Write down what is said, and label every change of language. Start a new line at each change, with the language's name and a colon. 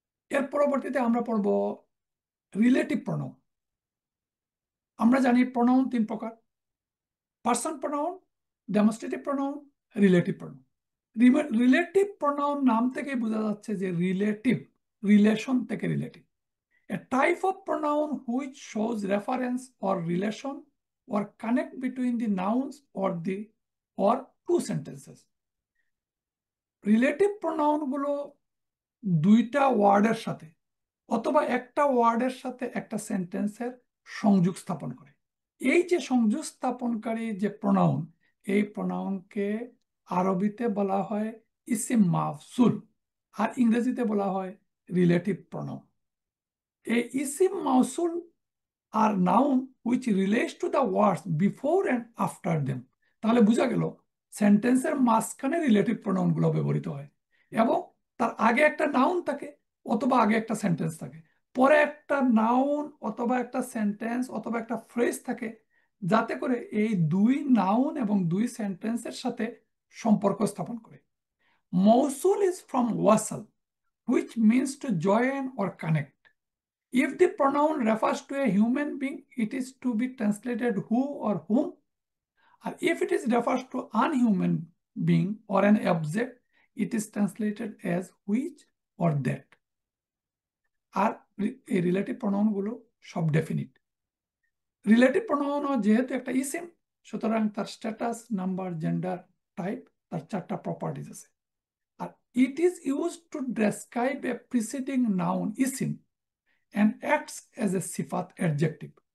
Bangla: এর পরবর্তীতে আমরা পড়ব রিলেটিভ প্রনাউন। আমরা জানি প্রনাউন তিন প্রকার: person pronoun, demonstrative pronoun, relative pronoun. Relative pronoun নাম থেকে বোঝা যাচ্ছে যে রিলেটিভ, রিলেশন থেকে relative.
English: A type of pronoun which shows reference or relation or connect between the nouns or two sentences.
Bangla: Relative pronoun গুলো দুইটা ওয়ার্ডের সাথে অথবা একটা ওয়ার্ডের সাথে একটা সেন্টেন্সের সংযোগ স্থাপন করে। এই যে সংযোগ স্থাপনকারী যে প্রনাউন, এই প্রনাউনকে আরবিতে বলা হয় ইসিম মাফসুল, আর ইংরেজিতে বলা হয় রিলেটিভ প্রনাউন।
English: এই ইসিম মাউসুল আর noun which relates to the words before and after them.
Bangla: তাহলে বোঝা গেল সেন্টেন্সের মাঝখানে রিলেটিভ প্রোনাউন গুলো ব্যবহৃত হয় এবং তার আগে একটা নাউন থাকে অথবা আগে একটা সেন্টেন্স থাকে, পরে একটা নাউন অথবা একটা সেন্টেন্স অথবা একটা ফ্রেজ থাকে, যাতে করে এই দুই নাউন এবং দুই সেন্টেন্সের সাথে সম্পর্ক স্থাপন করে।
English: মৌসুল is from ওয়াসাল, which means to join or connect. If the pronoun refers to a human being, it is to be translated who or whom. And if it is refers to unhuman being or an object, it is translated as which or that.
Bangla: আর এই relative pronoun গুলো সব definite. Relative pronoun যেহেতু একটা eSIM, সুতরাং তার status, number, gender, type, তার চারটা properties আছে।
English: আর it is used to describe a preceding noun ইসিম and acts as a সিফাত adjective.